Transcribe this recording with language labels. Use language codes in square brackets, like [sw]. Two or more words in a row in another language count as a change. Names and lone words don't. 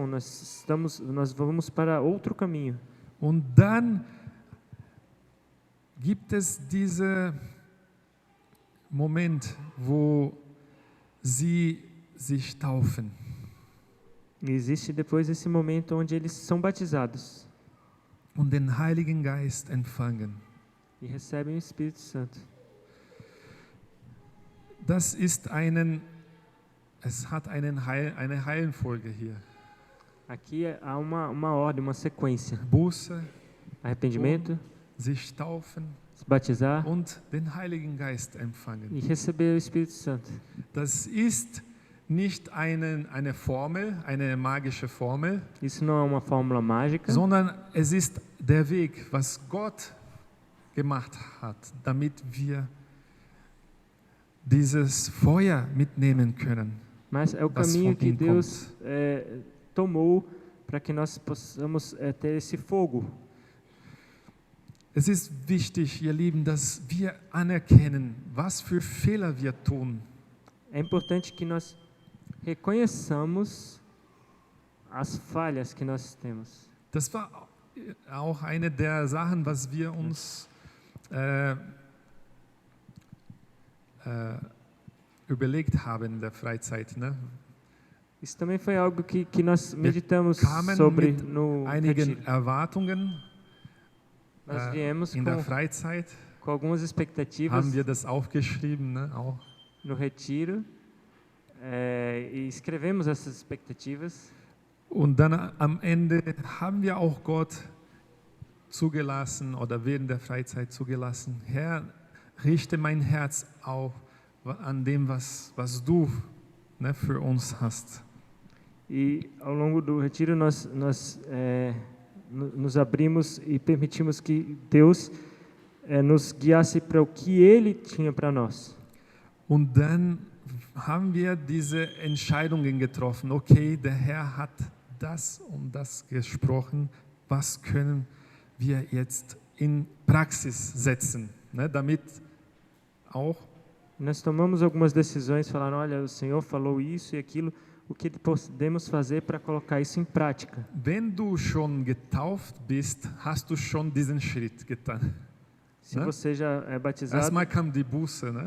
[pt] Nós vamos para outro caminho. [de] Und dann gibt es diesen Moment, wo sie sich taufen. [pt] E existe depois esse momento onde eles são batizados [de] Und den Heiligen Geist empfangen. [pt] e recebem o Espírito Santo. [de] Es hat eine Reihenfolge hier. [pt] Aqui há uma ordem, uma sequência: [de] Buße, [pt] arrependimento, [de] sich taufen [pt] se batizar [de] und den Heiligen Geist empfangen. [pt] e receber o Espírito Santo. [de] Das ist nicht eine Formel, eine magische Formel, [pt] Isso não é uma fórmula mágica, [de] sondern es ist der Weg, was Gott gemacht hat, damit wir dieses Feuer mitnehmen können. [pt] mas é o [de] was [pt] caminho [de] von [pt] que [de] ihm [pt] Deus tomou para que nós possamos ter esse fogo. [de] Es ist wichtig, ihr Lieben, dass wir anerkennen, was für Fehler wir tun. [pt] É importante que nós reconheçamos as falhas que nós temos. [de] Das war auch eine der Sachen, was wir uns überlegt haben in der Freizeit. Ne? [pt] Isso também foi algo que nós meditamos [de] kamen [pt] sobre [de] mit [pt] no [de] einigen [pt] retiro. [de] Erwartungen [pt] Nós viemos [de] in der Freizeit. [pt] com algumas expectativas [de] Haben wir das aufgeschrieben, ne? Auch. [pt] no retiro e escrevemos essas expectativas. [de] Und dann am Ende haben wir auch Gott zugelassen oder während der Freizeit zugelassen. Herr, richte mein Herz auf an dem, was du für uns hast. E ao longo do retiro nós nos abrimos e permitimos que Deus nos guiasse para o que Ele tinha para nós. Und dann haben wir diese Entscheidungen getroffen. Okay, der Herr hat das und das gesprochen. Was können wir jetzt in Praxis setzen, ne, damit auch [pt] Nós tomamos algumas decisões, falando, olha, o Senhor falou isso e aquilo, o que podemos fazer para colocar isso em prática? [de] wenn du schon getauft bist, hast du schon diesen Schritt getan. [pt] Se [de] Ne? [pt] você já é batizado, [de] Erstmal kam die Buße, ne?